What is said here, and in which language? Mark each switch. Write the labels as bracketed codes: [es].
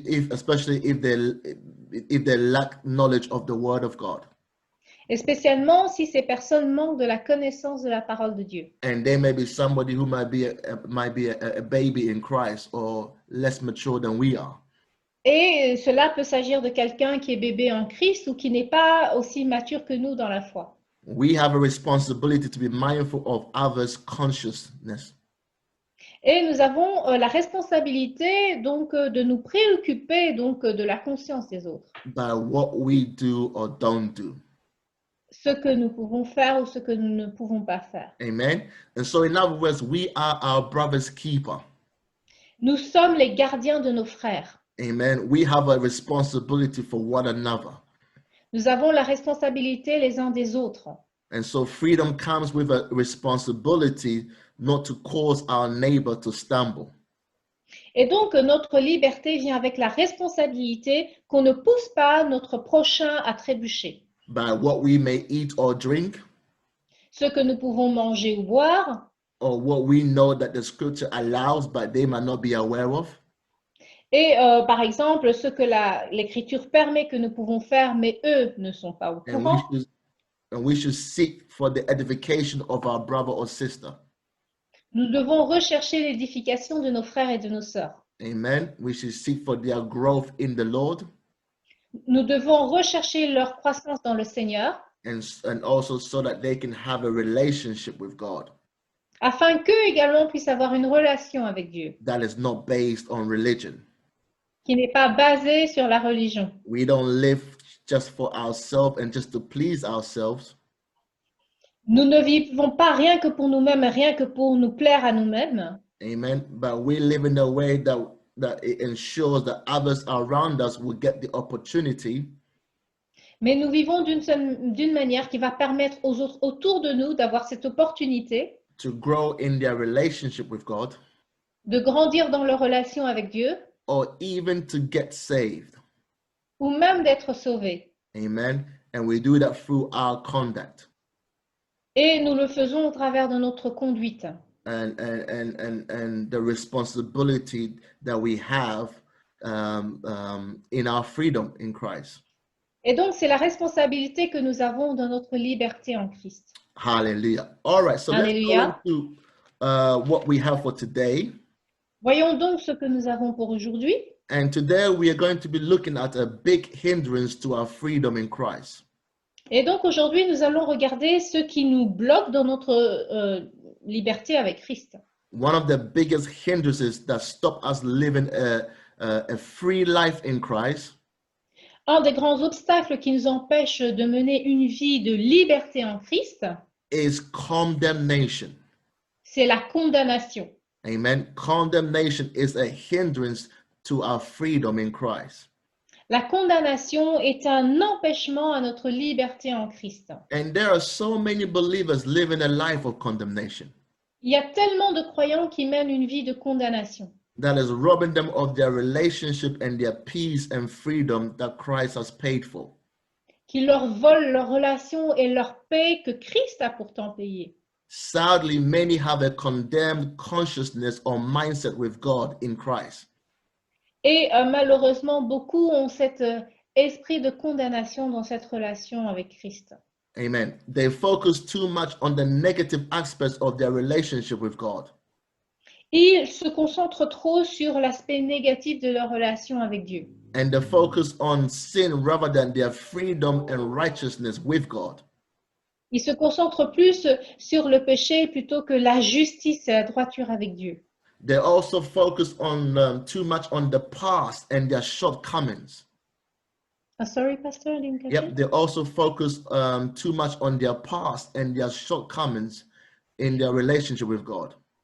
[en] Especially if they lack knowledge of the word of God. [fr] Et spécialement si ces personnes manquent de la connaissance de la parole de Dieu. [en] And there may be somebody who might be a baby in Christ or less mature than we are. [fr] Et cela peut s'agir de quelqu'un qui est bébé en Christ ou qui n'est pas aussi mature que nous dans la foi. [en] We have a responsibility to be mindful of others' consciousness. [fr] Et nous avons la responsabilité donc de nous préoccuper donc de la conscience des autres. [en] By what we do or don't do. [fr] Ce que nous pouvons faire ou ce que nous ne pouvons pas faire. [en] Amen. And so in other words, we are our brother's keeper. [fr] Nous sommes les gardiens de nos frères. [en] Amen. We have a responsibility for one another. [fr] Nous avons la responsabilité les uns des autres. [en] And so freedom comes with a responsibility not to cause our neighbor to stumble. [fr] Et donc, notre liberté vient avec la responsabilité qu'on ne pousse pas notre prochain à trébucher. [en] By what we may eat or drink, [fr] Ce que nous pouvons manger ou boire, [en] or what we know that the scripture allows, but they might not be aware of. [fr] et par exemple, ce que l'Écriture permet que nous pouvons faire, mais eux ne sont pas au [en] And [fr] courant. [en] we should seek for the edification of our brother or sister. [fr] Nous devons rechercher l'édification de nos frères et de nos sœurs. [en] Amen. We should seek for their growth in the Lord. [fr] Nous devons rechercher leur croissance dans le Seigneur, [en] And also so that they can have a relationship with God [fr] afin qu'eux également puissent avoir une relation avec Dieu, [en] that is not based on religion. [fr] qui n'est pas basée sur la religion. [en] We don't live just for ourselves and just to please ourselves. [fr] Nous ne vivons pas rien que pour nous-mêmes, rien que pour nous plaire à nous-mêmes. [en] Amen. But we live in a way that it ensures that others around us will get the opportunity [fr] Mais nous vivons d'une manière qui va permettre aux autres autour de nous d'avoir cette opportunité [en] to grow in their relationship with God, [fr] de grandir dans leur relation avec Dieu [en] or even to get saved. [fr] ou même d'être sauvés. [en] Amen. And we do that through our conduct. [fr] Et nous le faisons au travers de notre conduite. [en] And the responsibility that we have in our freedom in Christ. [fr] Et donc, c'est la responsabilité que nous avons dans notre liberté en Christ. [en] Hallelujah. All right, so Hallelujah. let's go into what we have for today. [fr] Voyons donc ce que nous avons pour aujourd'hui. [en] And today we are going to be looking at a big hindrance to our freedom in Christ. [fr] Et donc, aujourd'hui, nous allons regarder ce qui nous bloque dans notre liberté avec Christ. [en] One of the biggest hindrances that stop us living a free life in Christ [fr] Un des grands obstacles qui nous empêche de mener une vie de liberté en Christ, [en] is condemnation. [fr] c'est la condamnation. [en] Amen. Condemnation is a hindrance to our freedom in Christ. [fr] La condamnation est un empêchement à notre liberté en Christ. [en] And there are so many believers living a life of condemnation [fr] Il y a tellement de croyants qui mènent une vie de condamnation, [en] that is robbing them of their relationship and their peace and freedom that Christ has paid for. [fr] qui leur volent leur relation et leur paix que Christ a pourtant payé. [en] Sadly, many have a condemned consciousness or mindset with God in Christ. [fr] Et malheureusement, beaucoup ont cet esprit de condamnation dans cette relation avec Christ. [en] Amen. They focus too much on the negative aspects of their relationship with God. [fr] Ils se concentrent trop sur l'aspect négatif de leur relation avec Dieu. [en] And they focus on sin rather than their freedom and righteousness with God. [fr] Ils se concentrent plus sur le péché plutôt que la justice et la droiture avec Dieu. [en] They also focus on too much on the past and their shortcomings. Sorry, Pastor, I didn't catch Yep, it. they also focus too much on their past and their shortcomings in their relationship with God.